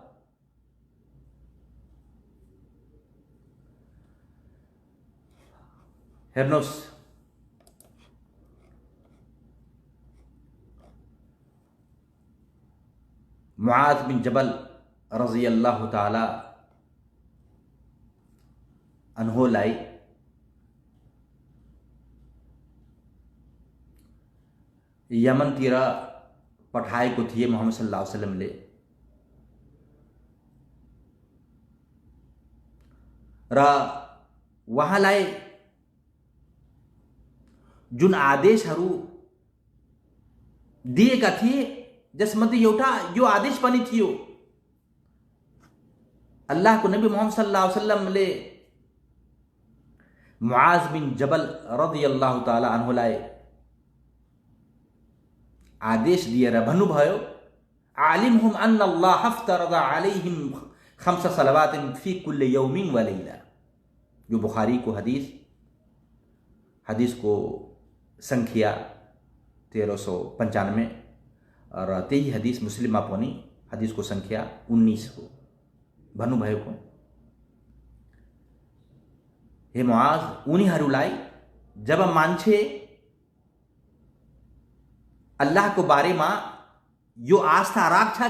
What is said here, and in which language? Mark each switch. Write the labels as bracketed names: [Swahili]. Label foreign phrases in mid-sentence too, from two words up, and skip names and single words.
[Nepali] हेर्नुहोस्, मुआज बिन जबल [Arabic] رضي الله تعالى عنه [Nepali] यमनतिर पठाएको थिए मोहम्मद [Arabic] صلى الله عليه وسلم. [Nepali] र उहाँलाई जुन आदेशहरू दिएका थिए जसमध्ये एउटा यो आदेश पनि थियो, अल्लाहको नबी मोहम्मद [Arabic] صلى الله عليه وسلم [Nepali] मुआज बिन जबल [Arabic] رضي الله تعالى عنه [Nepali] आदेश दिएर भन्नुभयो, [Arabic] أعلمهم أن الله افترض عليهم خمس صلوات في كل يوم وليلة. [Nepali] यो बुखारी को हदीस को संख्या 1395 र त्यही हदीस मुस्लिममा पनि हदीस को संख्या 19 हो। भन्नुभएको, हे मुआज, उनीहरूलाई जब मान्छे अल्लाहको बारेमा यो आस्था राख्छ कि